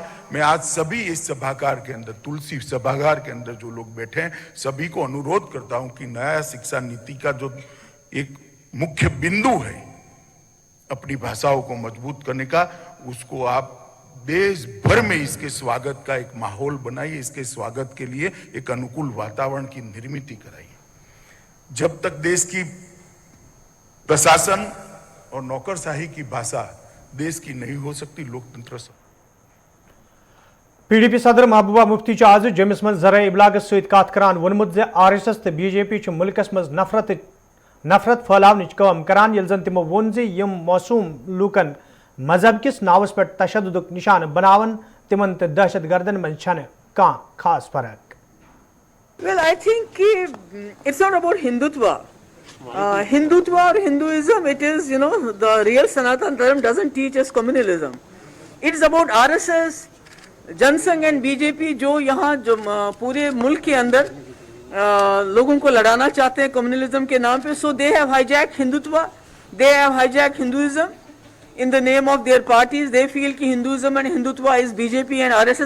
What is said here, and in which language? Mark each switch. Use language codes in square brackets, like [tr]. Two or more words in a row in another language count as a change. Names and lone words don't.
[hi] मैं आज सभी इस सभागार के अंदर, तुलसी सभागार के अंदर जो लोग बैठे हैं, सभी को अनुरोध करता हूं कि नया शिक्षा नीति का जो एक मुख्य बिंदु है अपनी भाषाओं को मजबूत करने का, उसको आप देश भर में इसके स्वागत का एक माहौल बनाइए, इसके स्वागत के लिए एक अनुकूल वातावरण की निर्मित कराइए। जब तक देश की प्रशासन और नौकरशाही की भाषा देश की नहीं हो सकती, लोकतंत्र से। [ks] PDP सदर महबूबा मुफ्ती आज जमिस मज जरा इबलागस सत कत करान वोनमुत जे RSS तो BJP मुल्कस मज नफरत फैलावनिच काम करान, यल जन तिमो वोन जे यम मौसूम लूकन मजहब किस नावस पे तशद्दुद निशान बनावन तिमन ते दहशत गर्दन में छन का खास फर्क। [en] Well, I think it's not about Hindutva. Hindutva or Hinduism, it is, the real Sanatan Dharma doesn't teach us communalism. It's about RSS, [hi] जनसंघ एंड बीजेपी जो यहाँ जो पूरे मुल्क के अंदर लोगों को लड़ाना चाहते हैं कम्युनलिज्म के नाम पे. [en] so they have hijacked Hindutva, they have hijacked Hinduism in the name of their parties. they feel ki Hinduism and Hindutva is BJP and RSS.